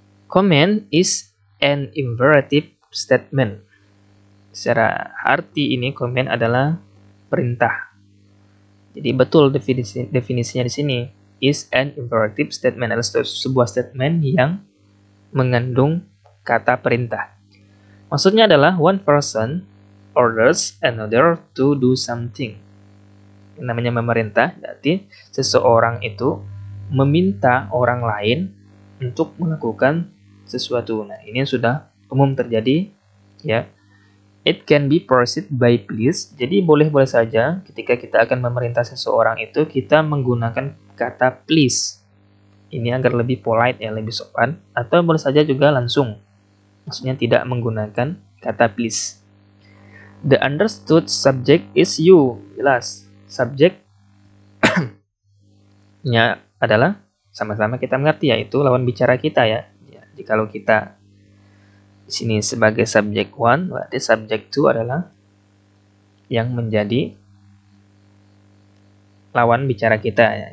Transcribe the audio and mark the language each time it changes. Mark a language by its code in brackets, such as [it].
[en] Comment is an imperative statement. [id] Secara arti ini comment adalah perintah. Jadi betul definisinya di sini. [en] Is an imperative statement [id] adalah sebuah statement yang mengandung kata perintah. Maksudnya adalah [en] one person orders another to do something. [id] Yang namanya memerintah, berarti seseorang itu meminta orang lain untuk melakukan sesuatu. Nah, ini sudah umum terjadi, ya. [en] It can be proceed by please. [id] Jadi boleh-boleh saja ketika kita akan memerintah seseorang itu kita menggunakan kata please. Ini agar lebih polite, ya, lebih sopan. Atau boleh saja juga langsung. Maksudnya tidak menggunakan kata please. [en] The understood subject is you. [id] Jelas. Subject-nya adalah sama-sama kita mengerti, yaitu lawan bicara kita, ya. Jadi kalau kita di sini sebagai subject 1, berarti subject 2 adalah yang menjadi lawan bicara kita, ya.